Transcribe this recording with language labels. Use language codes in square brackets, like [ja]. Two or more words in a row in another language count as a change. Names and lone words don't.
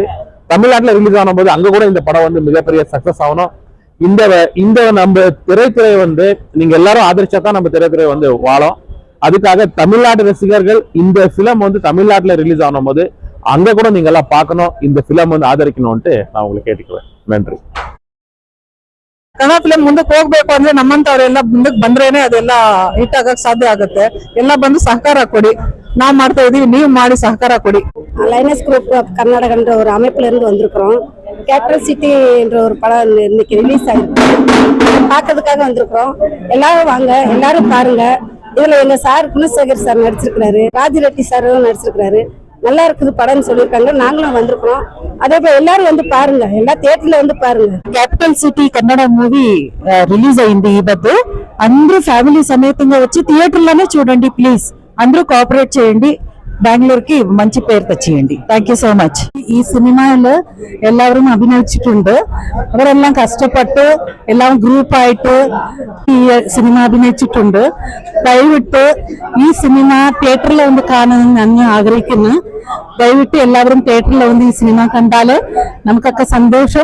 [ta] தமிழ்நாட்டுல ரிலீஸ் ஆகும் போது அங்க கூட இந்த படம் மிகப்பெரிய சக்சஸ் ஆகணும். இந்த நம்ம திரைத்துறை நீங்க எல்லாரும் ஆதரிச்சா தான் நம்ம திரைத்துறை வாழும். அதுக்காக தமிழ்நாட்டு ரசிகர்கள் இந்த பிலிம் தமிழ்நாட்டுல ரிலீஸ் ஆகும் போது அங்க கூட நீங்க எல்லாம் பார்க்கணும், இந்த பிலிம் ಆದರಿக்கணும்னு நான் உங்களுக்கு கேட்டுக்கிறேன். நன்றி. [kn] ಕನ್ನಡ ಫಿಲಂ ಮುಂದಕ್ಕೆ ಹೋಗ್ಬೇಕು ಅಂದ್ರೆ ನಮ್ಮಂತವ್ರೆಲ್ಲ ಮುಂದಕ್ಕೆ ಬಂದ್ರೇನೆ ಅದೆಲ್ಲ ಹಿಟ್ ಆಗಕ್ ಸಾಧ್ಯ ಆಗುತ್ತೆ. ಎಲ್ಲ ಬಂದು ಸಹಕಾರ ಕೊಡಿ. ನಾವು ಮಾಡ್ತಾ ಇದೀವಿ, ನೀವು ಮಾಡಿ ಸಹಕಾರ ಕೊಡಿ. [ta] லைனஸ் குரூப் ஆஃப் கர்நாடகன்ற ஒரு அமைப்புல இருந்து வந்திருக்கிறோம். கேபிட்டல் சிட்டி என்ற ஒரு படம் இன்னைக்கு ரிலீஸ் ஆயிருக்கு. பார்க்கறதுக்காக வந்திருக்கிறோம். எல்லாரும் வாங்க, எல்லாரும் பாருங்க. இதுல எங்க சார் குணசேகர் சார் நடிச்சிருக்கிறாரு, ராஜி ரெட்டி சாரும் நடிச்சிருக்கிறாரு. நல்லா இருக்குது படம்னு சொல்லியிருக்காங்க. நாங்களும் வந்திருக்கிறோம். அதே போல எல்லாரும் பாருங்க, எல்லா தியேட்டர்ல பாருங்க. [te] క్యాపిటల్ సిటీ కన్నడ మూవీ రిలీజ్ అయింది ఈ మధ్య. అందరూ ఫ్యామిలీ సమేతంగా వచ్చి థియేటర్లోనే చూడండి ప్లీజ్. అందరూ కోఆపరేట్ చేయండి. ബാംഗ്ലൂർക്ക് మంచి പേര് తెచ్చియండి. [en] thank you so much. [ml] ഈ സിനിമയില് എല്ലാവരും അഭിനയിച്ചിട്ടുണ്ട്. അവരെല്ലാം കഷ്ടപ്പെട്ട് എല്ലാം ഗ്രൂപ്പായിട്ട് ഈ സിനിമ അഭിനയിച്ചിട്ടുണ്ട്. ദയവിട്ട് ഈ സിനിമ തിയേറ്ററിൽ വന്ന് കാണാൻ ഞാൻ ആഗ്രഹിക്കുന്നു. ദയവിട്ട് എല്ലാവരും തിയേറ്ററിൽ വന്ന് ഈ സിനിമ കണ്ടാല് നമുക്കൊക്കെ സന്തോഷം.